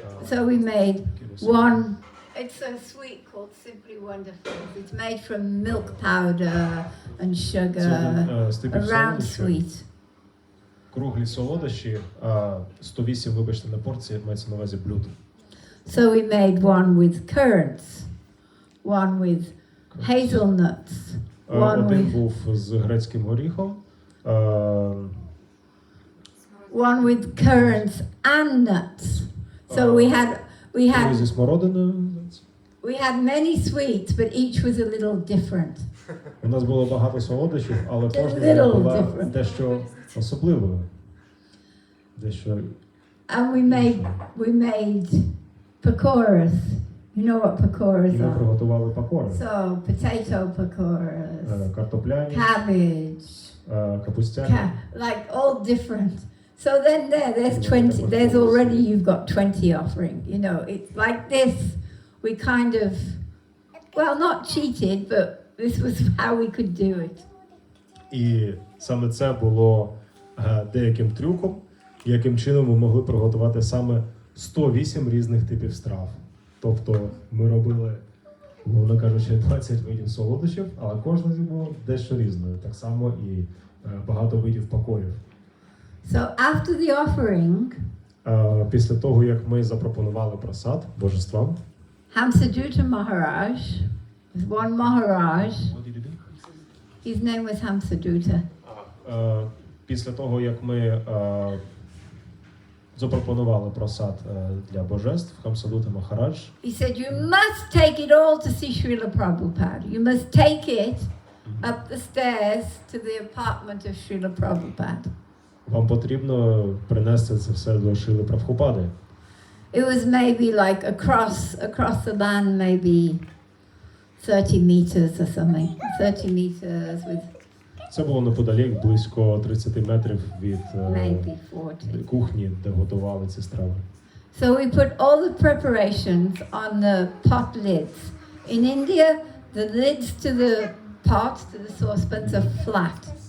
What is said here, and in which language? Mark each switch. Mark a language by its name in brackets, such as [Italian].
[English] So we made one. It's a sweet called Simply Wonderful. It's made from milk powder and sugar, a round sweet. [Ukrainian] Круглі солодощі, 108, вибачте, на порції, мається на увазі блюд. [English] So we made one with currants, one with hazelnuts, one [Ukrainian] Один [English] with [Ukrainian] був з грецьким горіхом, [English] one with currants and nuts. So we [Ukrainian] зі смородиною. [English] had many sweets, but each was a little different. [Ukrainian] У нас було багато солодощів, але кожна [English] little [Ukrainian] була [English] different. [Ukrainian] дещо особливою. [English] And we made pakoras. You know what pakoras [Ukrainian] І ми [English] are? [Ukrainian] приготували пакори. [English] So potato pakoras, [Ukrainian] Картопляні, [English] cabbage, [Ukrainian] капустяні. [English] like all different. So then there's 20. There's already you've got 20 offering. You know, it's like this. We kind of, well, not cheated, but this was how we could do it. [Ukrainian] І саме це було деяким трюком, яким чином ми могли приготувати саме 108 різних типів страв. Тобто ми робили, мовно кажучи, 20 видів солодощів, але кожна з них була дещо різною. Так само і багато видів пакорів. [English] So after the offering, [Ukrainian] Після того, як ми запропонували просад божествам, [English] Hamsadutta Maharaj, there's one Maharaj, his name was Hamsadutta. [Ukrainian] Після того, як ми запропонували просад для божеств, Хамсадута Махарадж, [English] He said, you must take it all to see Srila Prabhupada. You must take it up the stairs to the apartment of Srila Prabhupada. [Ukrainian] вам потрібно принести це все до Шріли Прабгупади. [English] It was maybe like across the land, maybe 30 meters or something. 30 meters with [Ukrainian] Це було неподалік, близько 30 метрів від [English] maybe 40. [Ukrainian] кухні, де готували ці страви. [English] So we put all the preparations on the pot lids. In India, the lids to the pots, to the saucepans are flat.